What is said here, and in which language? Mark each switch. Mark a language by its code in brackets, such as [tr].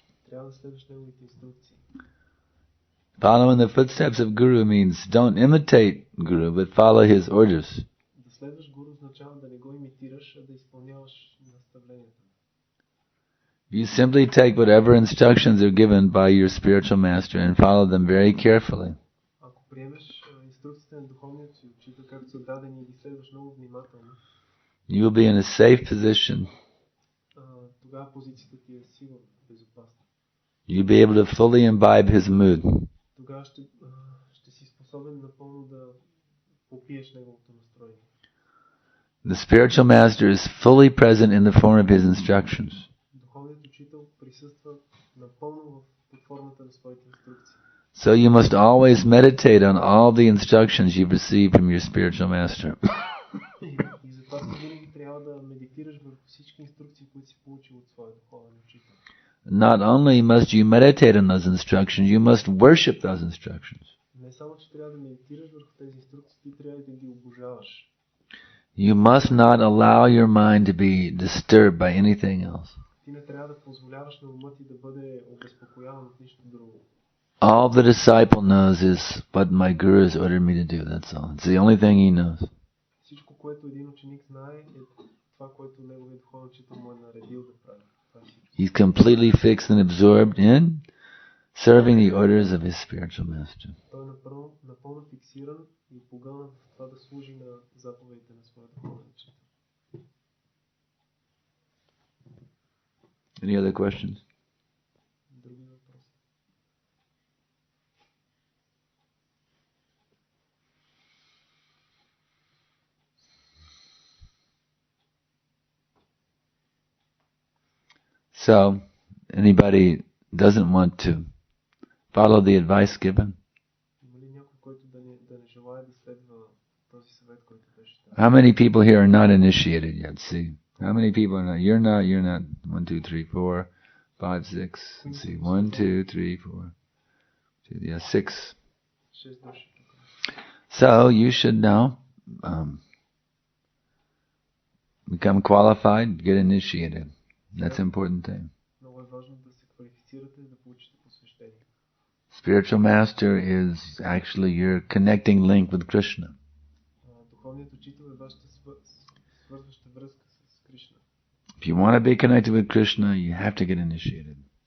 [bg] Трябва да следваш неговите инструкции. [en] Follow in the footsteps of Guru means don't imitate Guru, but follow his orders. [bg] Да следваш Гуру означава да не го имитираш, а да изпълняваш наставленията. [en] You simply take whatever instructions are given by your spiritual master and follow them very carefully. [bg] Ако приемеш инструкциите на духовният си учител, както са дадени и ги следваш много внимателно, [en] you will be in a safe position. [bg] Тогава позицията ти е сигурна, безопасна. [en] You'll be able to fully imbibe his mood. [bg] Тогава ще си способен напълно да попиеш неговото настроение. [en] The spiritual master is fully present in the form of his instructions. [bg] Духовният учител присъства напълно под формата на своите инструкции. [en] So you must always meditate on all the instructions you've received from your spiritual master. [bg] И затова винаги трябва да медитираш върху всички инструкции, които си получил от своя духовен учител. [en] Not only must you meditate on those instructions, you must worship those instructions. [bg] Не само, че трябва да медитираш върху тези инструкции, ти трябва да ги обожаваш. [en] You must not allow your mind to be disturbed by anything else. [bg] Ти не трябва да позволяваш на ума ти да бъде обезпокояван от нищо друго. [en] All the disciple knows is what my guru has ordered me to do, that's all. It's the only thing he knows. [bg] Всичко, което един ученик знае, е това, което неговият духовен учител му е наредил да прави. [en] He's completely fixed and absorbed in serving the orders of his spiritual master. [bg] Той е напълно фиксиран и погълнат в това да служи на заповедите на своя духовен учител. [en] Any other questions? [bg] Други въпроси? [en] So, anybody doesn't want to follow the advice given? [bg] Има ли някой, който да не желае да следва този съвет, който беше даден? [en] How many people here are not initiated yet? See? How many people are not? You're not. 1, 2, 3, 4, 5, 6. Let's see. 1, 2, 3, 4. 6. [bg] 6 души. [en] So you should now become qualified, get initiated. That's an important thing. [bg] Много е важно да се квалифицирате, да получите посвещение. [en] Spiritual master is actually your connecting link with Krishna. [bg] Духовният учител е вашата свързваща връзка с Кришна. [en] If you want to be connected with Krishna, you have to get initiated.